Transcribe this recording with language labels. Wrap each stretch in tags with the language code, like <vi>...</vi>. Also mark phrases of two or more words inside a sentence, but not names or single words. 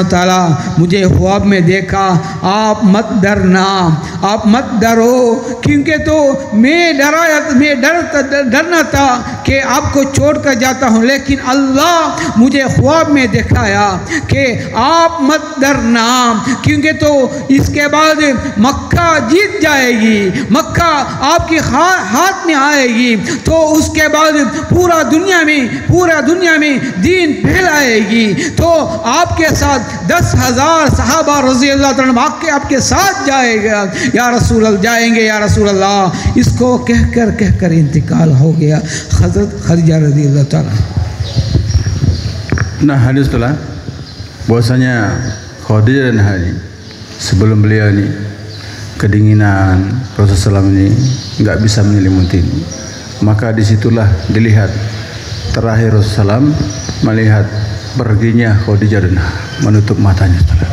<hi>तआला मुझे ख्वाब में देखा, आप मत डरो, क्योंकि तो मैं डरना था कि आपको छोड़ कर जाता हूँ, लेकिन अल्लाह मुझे ख्वाब में दिखाया कि आप मत डरना, क्योंकि तो इसके बाद मक्का जीत जाएगी, मक्का आपके हाथ में आएगी, तो उसके बाद पूरा दुनिया में दीन फैलाएगी। तो आपके साथ 10,000 सहाबा</hi> <ar>رضي الله تعالى</ar> <hi>आपके साथ जाएंगे</hi> <ar>يا رسول الله.</ar> <hi>इसको कहकर इंतकाल हो गया हज़रत खदीजा</hi> <ar>رضي الله تعالى.</ar> <id>Nah, hadis telah bahwasanya Khadijah dan Hari sebelum beliau ini kedinginan Rasulullah SAW ini nggak bisa menyelimuti, maka disitulah dilihat terakhir Rasulullah SAW melihat perginya Khadijah dan menutup matanya setelah.</id>